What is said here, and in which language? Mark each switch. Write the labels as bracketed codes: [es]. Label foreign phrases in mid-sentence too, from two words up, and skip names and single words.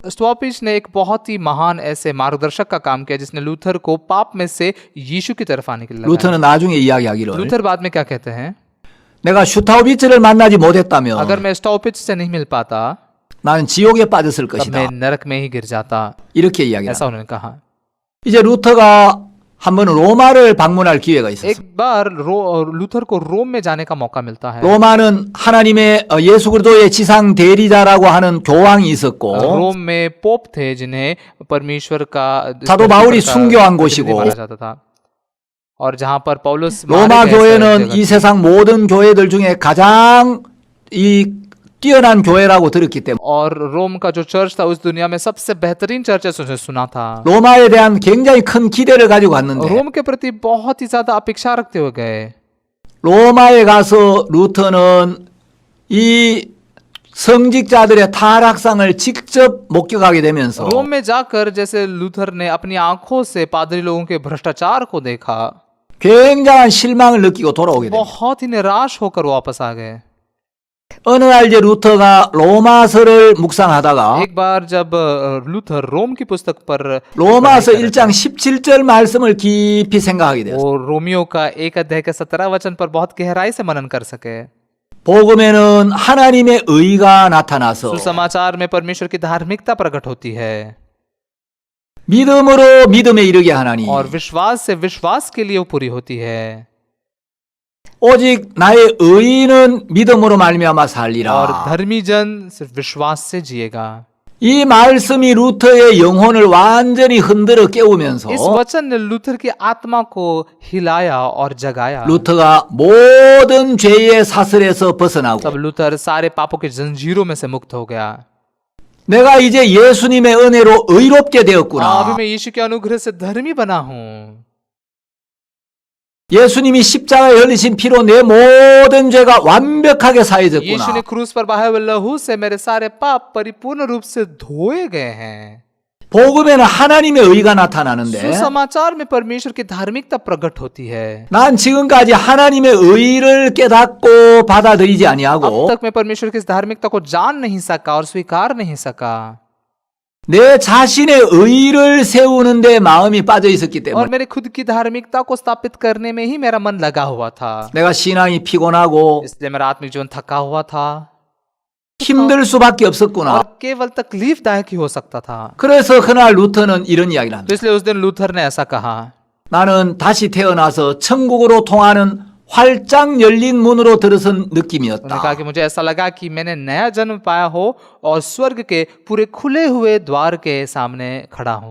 [hi] स्टॉपिच ने एक बहुत ही महान ऐसे मार्गदर्शक का काम किया जिसने लूथर को पाप में से यीशु की तरफ आने के लिए लगाया। [ko] 루터는 나중에 이야기하기를 [hi] लूथर बाद में क्या कहते हैं, [ko] 내가 슈타위츠를 만나지 [hi] अगर [ko] 못했다면 [hi] मैं स्टॉपिच से नहीं मिल पाता [ko] 나는 지옥에 빠졌을 [hi] तब [ko] 것이다. [hi] मैं नरक में ही गिर जाता, [ko] 이렇게 이야기합니다. [hi] ऐसा उन्होंने कहा। [ko] 이제 루터가 한 번은 로마를 방문할 기회가 있었어요. [hi] एक बार लूथर को रोम में जाने का मौका मिलता है। [ko] 로마는 하나님의 예수 그리스도의 지상 대리자라고 하는 교황이 있었고 [hi] रोम में पोप थे जिन्हें परमेश्वर का [ko] 사도 바울이 [hi] का [ko] 순교한 [hi] प्रतिनिधि [ko] 곳이고 [hi] माना जाता था, और जहां पर पौलुस [ko] 로마 [hi] मारे गए, [ko] 교회는 [hi] ऐसा [ko] 이 [hi] जगह थी। [ko] 세상 모든 교회들 중에 가장 이 뛰어난 교회라고 들었기 때문에 [hi] और रोम का जो चर्च था उस दुनिया में सबसे बेहतरीन चर्च है, उसे सुना था। [ko] 로마에 대한 굉장히 큰 기대를 가지고 갔는데 [hi] रोम के प्रति बहुत ही ज्यादा अपेक्षा रखते हुए गए। [ko] 로마에 가서 루터는 이 성직자들의 타락상을 직접 목격하게 되면서 [hi] रोम में जाकर जैसे लूथर ने अपनी आंखों से पादरी लोगों के भ्रष्टाचार को देखा, [ko] 굉장한 실망을 느끼고 돌아오게 됩니다. [hi] बहुत ही निराश होकर वापस आ गए। [ko] 어느 날 이제 루터가 로마서를 묵상하다가 [hi] एक बार जब लूथर रोम की पुस्तक पर [ko] 로마서 1장 17절 말씀을 깊이 생각하게 되었어요. [hi] वो रोमियो का एक अध्याय के 17 वचन पर बहुत गहराई से मनन कर सके। [ko] 복음에는 하나님의 의가 나타나서 [hi] सुसमाचार में परमेश्वर की धार्मिकता प्रकट होती है। [ko] 믿음으로 믿음에 이르게 하나니 [hi] और विश्वास से विश्वास के लिए वो पूरी होती है। [ko] 오직 나의 의인은 믿음으로 말미암아 [hi] और [ko] 살리라. [hi] धर्मी जन सिर्फ विश्वास से जिएगा। [ko] 이 말씀이 루터의 영혼을 완전히 흔들어 깨우면서 [hi] इस वचन ने लूथर की आत्मा को हिलाया और जगाया। [ko] 루터가 모든 죄의 사슬에서 벗어나고 [hi] तब लूथर सारे पापों के जंजीरों में से मुक्त हो गया। [ko] 내가 이제 예수님의 은혜로 의롭게 [hi] अभी [ko] 되었구나. [hi] मैं यीशु के अनुग्रह से धर्मी बना हूँ। [ko] 예수님이 십자가에 흘리신 피로 내 모든 죄가 완벽하게 [hi] यीशु ने [ko] 사해졌구나. [hi] क्रूस पर बहाए हुए लहू से मेरे सारे पाप परिपूर्ण रूप से धोए गए हैं। [ko] 복음에는 하나님의 의가 나타나는데 [hi] सुसमाचार में परमेश्वर की धार्मिकता प्रकट होती है। [ko] 난 지금까지 하나님의 의를 깨닫고 받아들이지 [hi] अब [ko] 아니하고 [hi] तक मैं परमेश्वर की इस धार्मिकता को जान नहीं सका और स्वीकार नहीं सका [ko] 내 자신의 의를 세우는데 마음이 빠져 있었기 [hi] और [ko] 때문에 [hi] मेरे खुद की धार्मिकता को स्थापित करने में ही मेरा मन लगा हुआ था। [ko] 내가 신앙이 피곤하고 [hi] इसलिए मेरा आत्मिक जीवन थका हुआ था [ko] 힘들 수밖에 없었구나. [hi] और केवल तकलीफदायक ही हो सकता था। [ko] 그래서 그날 루터는 이런 이야기를 [hi] तो [ko] 합니다. [hi] इसलिए उस दिन लूथर ने ऐसा कहा, [ko] 나는 다시 태어나서 천국으로 통하는 활짝 열린 문으로 들어선 [hi] उन्होंने कहा [ko] 느낌이었다. [hi] कि मुझे ऐसा लगा कि मैंने नया जन्म पाया हो और स्वर्ग के पूरे खुले हुए द्वार के सामने खड़ा हूँ।